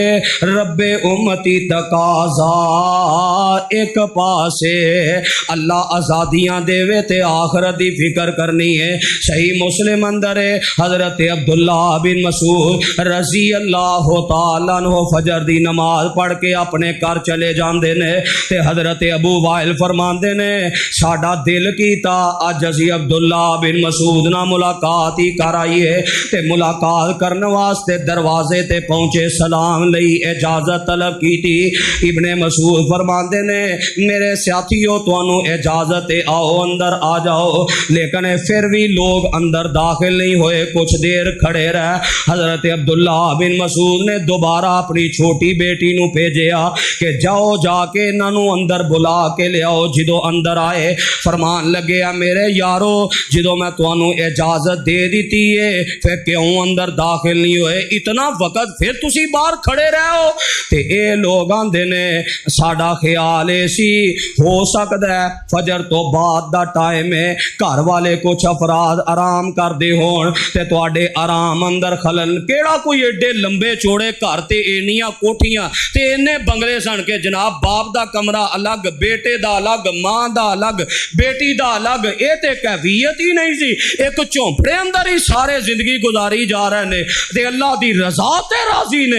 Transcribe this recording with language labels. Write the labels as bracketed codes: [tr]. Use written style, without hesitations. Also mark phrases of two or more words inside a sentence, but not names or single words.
[pa] رب امتی تقاضا، ایک پاسے اللہ آزادیاں دیوے تے آخرت دی فکر کرنی ہے. صحیح مسلم اندر ہے حضرت عبداللہ بن مسعود [ar] رضي الله تعالى عنه [pa] فجر دی نماز پڑھ کے اپنے گھر چلے جاندے نے تے حضرت ابو وائل فرماندے نے ساڈا دل کیتا اج اسیں عبداللہ بن مسعود نال ملاقات ہی کر آئیے تے ملاقات کرن واسطے دروازے تے پہنچے، سلام لئی اجازت طلب کی تھی. ابن مسعود فرماندے نے میرے ساتھیو تہانوں اجازت ہے آؤ اندر آ جاؤ، لیکن فیر وی لوک اندر داخل نہیں ہوئے، کجھ دیر کھڑے رہے. حضرت عبداللہ بن مسعود نے دوبارہ اپنی چھوٹی بیٹی نوں بھیجیا کہ جاؤ جا کے انہاں نوں اندر بلا کے لیاؤ. جو اندر آئے فرمان لگے میرے یارو جو میں تہانوں اجازت دے دتی ہے فیر کیوں اندر داخل نہیں ہوئے، اتنا وقت فیر تسیں باہر کھڑے رہو. تے ایہہ لوک آکھدے نے ساڈا خیال سی ہو سکدا ہے فجر توں بعد دا ٹائم ہے، گھر والے کجھ افراد آرام کردے ہون تے تہاڈے آرام اندر خلل. کیہڑا کوئی ایڈے لمبے چوڑے گھر تے اینیاں کوٹھیاں تے اینے بنگلے سن کہ جناب باپ دا کمرہ الگ، بیٹے دا الگ، ماں دا الگ، بیٹی دا الگ، ایہہ تے کیفیت ہی نہیں سی. اک جھونپڑے اندر ہی ساری زندگی گزاری جا رہے نے تے اللہ دی رضا تے راضی نے.